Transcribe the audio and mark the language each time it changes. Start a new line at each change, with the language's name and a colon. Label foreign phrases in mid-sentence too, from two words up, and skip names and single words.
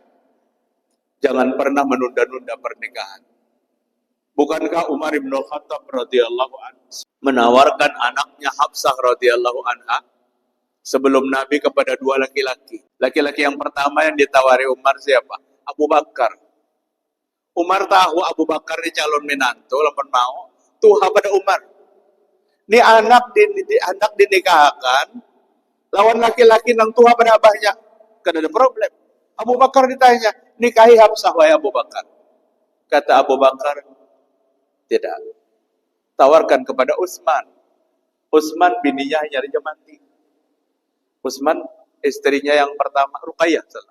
Indonesian: Jangan pernah menunda-nunda pernikahan. Bukankah Umar bin Khattab
Arabic: radhiyallahu anhu
Indonesian: menawarkan anaknya Hafsah
Arabic: radhiyallahu anha
Indonesian: sebelum Nabi kepada 2 laki-laki. Laki-laki yang pertama yang ditawari Umar siapa? Abu Bakar.
Banjar: Umar tahu Abu Bakar ini calon menantu, lamun mau tuha pada Umar. Ini anak dinikahkan lawan laki-laki nang tuha pada abahnya. Kada ada problem.
Indonesian: Abu Bakar ditanya, nikahi Hafsah wahai Abu Bakar. Kata Abu Bakar, tidak. Tawarkan kepada Utsman.
Banjar: Utsman bininya nyarinya mati.
Indonesian: Utsman istrinya yang pertama Ruqayyah salah.